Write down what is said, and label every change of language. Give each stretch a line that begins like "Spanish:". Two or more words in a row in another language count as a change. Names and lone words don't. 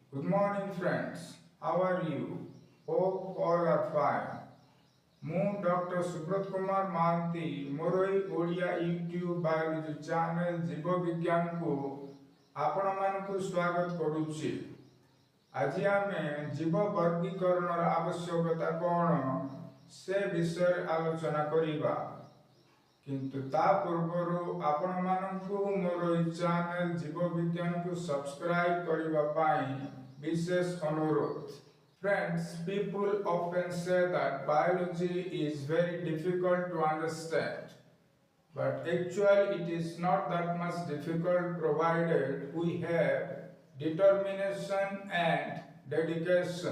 English: Good morning friends, how are you? Hope all are fine.
Odia: ମୁଁ ଡକ୍ଟର ସୁବ୍ରତ କୁମାର ମହାନ୍ତି ମୋର ଏହି ଓଡ଼ିଆ
English: YouTube biology channel
Odia: ଜୀବ ବିଜ୍ଞାନକୁ ଆପଣମାନଙ୍କୁ ସ୍ୱାଗତ କରୁଛି। ଆଜି ଆମେ ଜୀବ ବର୍ଗୀକରଣର ଆବଶ୍ୟକତା କ'ଣ ସେ ବିଷୟରେ ଆଲୋଚନା କରିବା। କିନ୍ତୁ ତା ପୂର୍ବରୁ ଆପଣମାନଙ୍କୁ ମୋର ଏହି ଚ୍ୟାନେଲ ଜୀବ ବିଜ୍ଞାନକୁ ସବସ୍କ୍ରାଇବ କରିବା ପାଇଁ ବିଶେଷ ଅନୁରୋଧ।
English: Friends, people often say that biology is very difficult to understand, but actually it is not that much difficult provided we have determination and dedication.